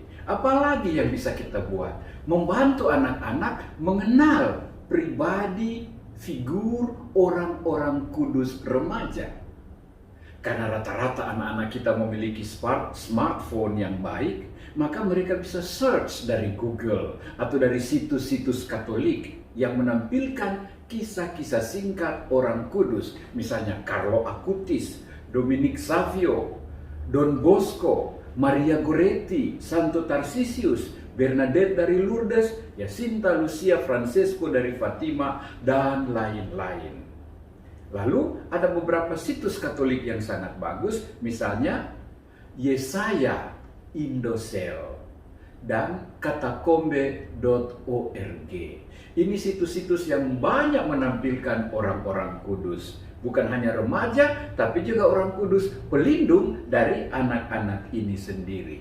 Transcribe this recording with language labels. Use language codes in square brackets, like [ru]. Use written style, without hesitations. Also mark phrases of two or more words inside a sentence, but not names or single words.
[id] Apalagi yang bisa kita buat? Membantu anak-anak mengenal pribadi, figur orang-orang kudus remaja. Karena rata-rata anak-anak kita memiliki smartphone yang baik, maka mereka bisa search dari Google atau dari situs-situs Katolik yang menampilkan kisah-kisah singkat orang kudus. Misalnya Carlo Acutis, Dominic Savio, Don Bosco, Maria Goretti, Santo Tarsisius, Bernadette dari Lourdes, Jacinta Lucia Francesco dari Fatima, dan lain-lain. Lalu ada beberapa situs Katolik yang sangat bagus, misalnya Yesaya Indosel dan katakombe.org. Ini situs-situs yang banyak menampilkan orang-orang kudus Bukan hanya remaja, tapi juga orang kudus, pelindung dari anak-anak ini sendiri.